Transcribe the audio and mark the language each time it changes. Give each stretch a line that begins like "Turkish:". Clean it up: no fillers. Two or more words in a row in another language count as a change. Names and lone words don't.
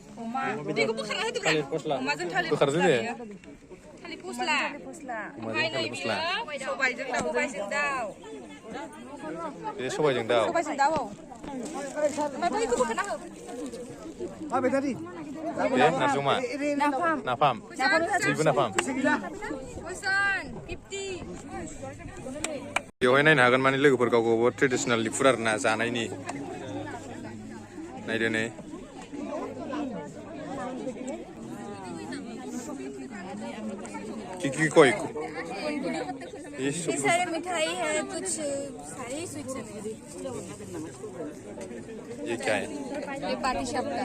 Bodo: बोखारदो दे बे सबायजों दाउ दे नारजि अमा नाफाम जेबो नाफाम बेवहाय नायनो हागोन माने लोगोफोर गाव गावबा ट्रेडिसनेल फुड आरोना जानायनि नायदो नै की कोई
Hindi: ये सारे मिठाई है कुछ सारे स्वीट्स हैं ये क्या है ये पार्टी शॉप का